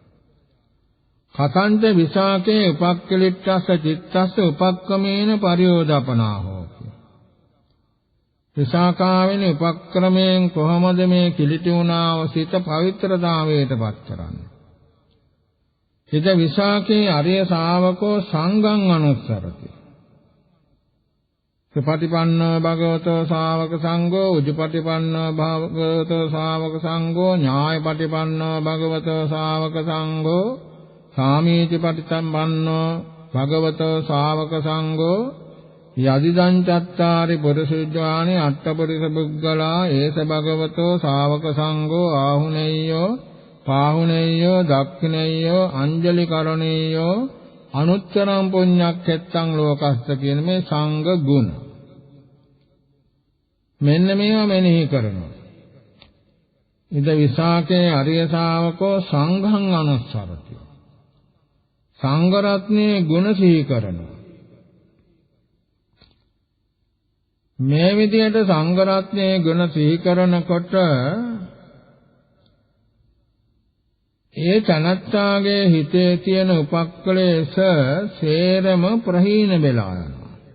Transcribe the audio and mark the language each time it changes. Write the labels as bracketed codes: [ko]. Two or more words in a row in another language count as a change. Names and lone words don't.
[pi] කතංච විසාකේ උපක්ඛලිට්ඨස්ස චිත්තස්ස උපක්ඛමේන පරියෝදපනාහෝ. [si] විසාකාවෙනි උපක්‍රමයෙන් කොහොමද මේ කිලිටුණා වූ සිත පවිත්‍රතාවයට පත් කරන්නේ? [pi] හිත විසාකේ අරිය ශාවකෝ සංඝං අනුස්සරති. සුපටිපන්නෝ භගවතෝ ශාවක සංඝෝ උජුපටිපන්නෝ භගවතෝ ශාවක සංඝෝ ඥායපටිපන්නෝ භගවතෝ ශාවක සංඝෝ සාමීච පටිසම්පන්නෝ භගවතෝ ශාවක සංඝෝ යදිදං චත්තාරි පුරුෂුජ්ජානේ අට්ඨපරිස පුග්ගලා ඒස භගවතෝ ශාවක සංඝෝ ආහුනේයෝ පාහුනේයෝ දක්ඛිනේයෝ අංජලි කරණේයෝ අනුත්තරං පුඤ්ඤක්ඛෙත්තං ලෝකස්ස [si] කියන මේ සංඝ ගුණ. මෙන්න මේවා මෙනෙහි කරනවා. [pi] ඉද විසාකේ අරිය ශාවකෝ සංඝං අනුස්සරති. [si] සංඝ රත්නයේ ගුණ සිහි කරනවා. මේ විදිහට සංඝ රත්නයේ ගුණ සිහි කරනකොට ඒ තනත්තාගේ හිතේ තියෙන උපක්ලේශ සේරම ප්‍රහීන වෙලා යනවා.